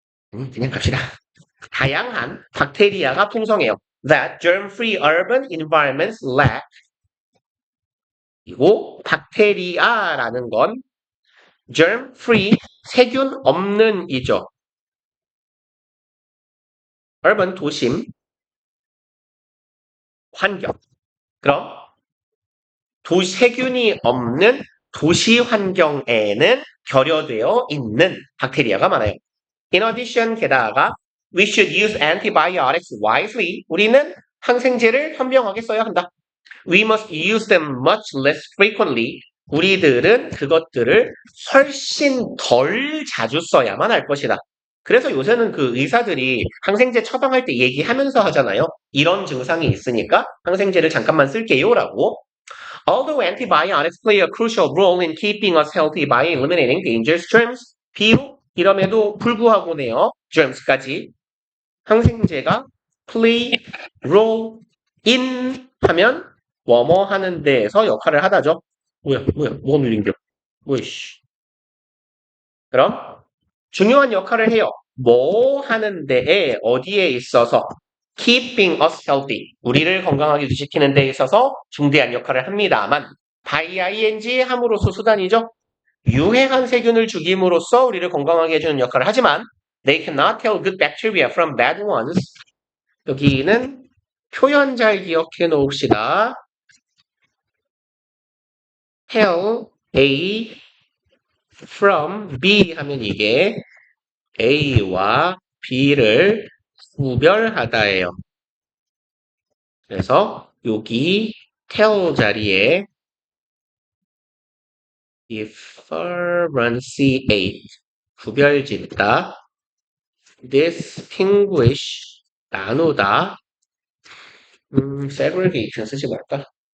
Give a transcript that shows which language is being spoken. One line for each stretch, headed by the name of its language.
Korean: 그냥 갑시다. 다양한 박테리아가 풍성해요.
English: That germ-free urban environments lack.
Korean: 그리고 박테리아라는 건 germ-free, 세균 없는 이죠. urban, 도심, 환경. 그럼 세균이 없는 도시 환경에는 결여되어 있는 박테리아가 많아요.
English: In addition,
Korean: 게다가
English: we should use antibiotics wisely.
Korean: 우리는 항생제를 현명하게 써야 한다.
English: We must use them much less frequently.
Korean: 우리들은 그것들을 훨씬 덜 자주 써야만 할 것이다. 그래서 요새는 그 의사들이 항생제 처방할 때 얘기하면서 하잖아요. 이런 증상이 있으니까 항생제를 잠깐만 쓸게요라고.
English: Although antibiotics play a crucial role in keeping us healthy by eliminating dangerous germs,
Korean: 비록 이럼에도 불구하고네요. germs까지 항생제가
English: play role in
Korean: 하면 뭐뭐 하는 데에서 역할을 하다죠. 뭐가 눌린겨? 뭐이씨. 그럼 중요한 역할을 해요. 뭐 하는 데에 어디에 있어서
English: keeping us healthy
Korean: 우리를 건강하게 유지시키는 데에 있어서 중대한 역할을 합니다만 by ing 함으로써 수단이죠. 유해한 세균을 죽임으로써 우리를 건강하게 해주는 역할을 하지만
English: they cannot tell good bacteria from bad ones.
Korean: 여기는 표현 잘 기억해 놓읍시다.
English: tell A from B
Korean: 하면 이게 A와 B를 구별하다예요. 그래서 여기 tell 자리에 differentiate 구별짓다, distinguish 나누다, segregation 쓰지 말까?